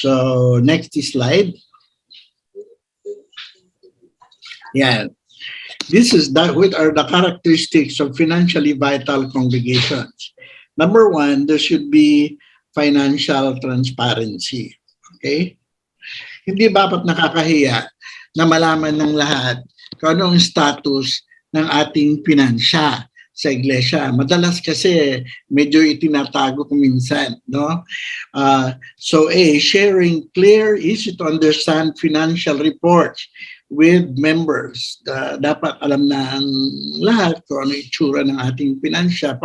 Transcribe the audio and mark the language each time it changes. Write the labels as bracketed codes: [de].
[en] So, next slide. Yeah. This is what are the characteristics of financially vital congregations. Number one, there should be financial transparency. Okay? [tl] Hindi dapat nakakahiya na malaman ng lahat kung ano ang status ng ating pinansya sa iglesia. Madalas kasi medyo itinatago ko minsan, no? [en] So sharing clear, easy to understand financial reports with members. [tl] Dapat alam na ang lahat kung ano itsura ng ating pinansya.